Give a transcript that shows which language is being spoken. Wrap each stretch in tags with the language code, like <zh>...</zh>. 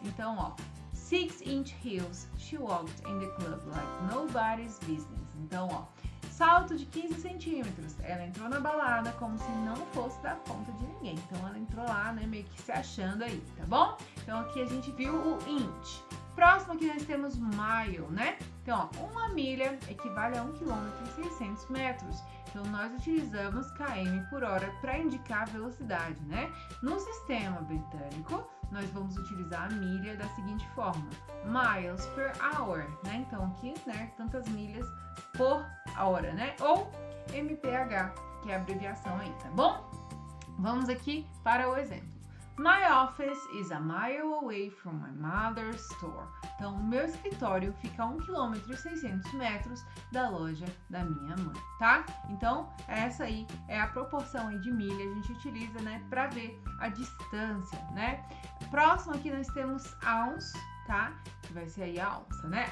<pt>Então, ó,</pt> <en>6-inch heels, she walked in the club like nobody's business.</en> <pt>Então, ó, salto de 15 centímetros. Ela entrou na balada como se não fosse da conta de ninguém. Então, ela entrou lá, né, meio que se achando aí, tá bom? Então, aqui a gente viu o inch. Próximo aqui nós temos mile, né? Então, ó, 1 milha equivale a 1,6 km. Então, nós utilizamos km por hora para indicar a velocidade, né? No sistema britânico, nós vamos utilizar a milha da seguinte forma:</pt> <en>miles per hour,</en> <pt>né? Então, aqui, né, tantas milhas por hora, né? Ou MPH, que é a abreviação aí, tá bom? Vamos aqui para o exemplo.</pt> <en>My office is a mile away from my mother's store.</en> <pt>Então, o meu escritório fica a 1 km e 600 metros da loja da minha mãe, tá? Então, essa aí é a proporção aí de milha a gente utiliza, né, para ver a distância, né? Próximo aqui nós temos ounce, tá? Que vai ser aí a onça, né?</pt>